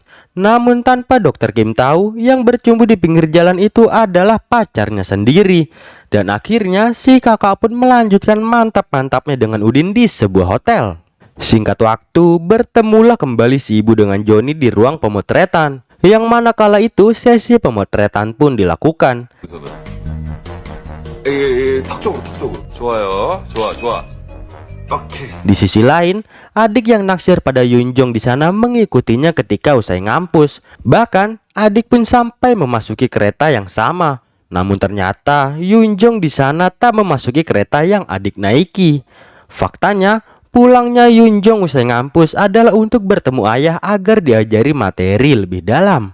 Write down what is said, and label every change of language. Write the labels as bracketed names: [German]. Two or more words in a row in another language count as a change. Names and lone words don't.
[Indonesian] Namun tanpa Dokter Kim tahu, yang bercumbu di pinggir jalan itu adalah pacarnya sendiri. Dan akhirnya si kakak pun melanjutkan mantap-mantapnya dengan Udin di sebuah hotel. Singkat waktu, bertemulah kembali si ibu dengan Joni di ruang pemotretan, yang mana kala itu sesi pemotretan pun dilakukan. [Korean] 탁적으로. 좋아요. 좋아. 오케이. [Indonesian] Di sisi lain, adik yang naksir pada Yunjong di sana mengikutinya ketika usai ngampus. Bahkan, adik pun sampai memasuki kereta yang sama. Namun ternyata Yunjong di sana tak memasuki kereta yang adik naiki. Faktanya, pulangnya Yunjong usai ngampus adalah untuk bertemu ayah agar diajari materi lebih dalam.